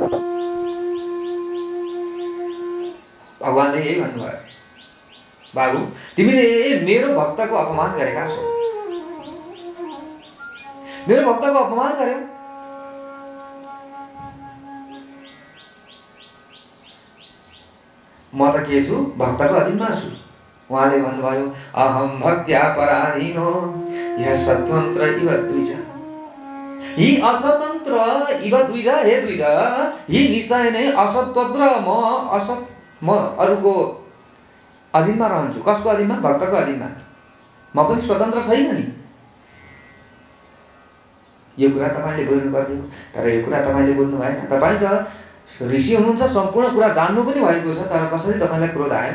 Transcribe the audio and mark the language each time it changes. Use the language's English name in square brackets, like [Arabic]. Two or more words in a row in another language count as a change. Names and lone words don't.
[Nepali] भगवानले यही भन्नुभयो, बाबु तिमीले मेरो भक्तको अपमान गरेका छौ, मेरो भक्तको अपमान गर्यौ। म त के छु? भक्तको अधीनमा छु। उहाँले भन्नुभयो, [Sanskrit] अहम भक्त्या पराधीनो यह स्वतन्त्र इव द्विज। यी असतन्त्र इव द्विज, हे द्विज, [Nepali] यी निश्चय नै असतन्त्र, म अरूको अधीनमा रहन्छु। कसको अधीनमा? भक्तको अधीनमा। म पनि स्वतन्त्र छैन नि। यो कुरा तपाईले बोल्नु पर्थ्यो, तर यो कुरा तपाईले बोल्नु भएन। तपाई त ऋषि हुनुहुन्छ, सम्पूर्ण कुरा जान्नु पनि भएको छ, तर कसरी तपाईलाई क्रोध आयो?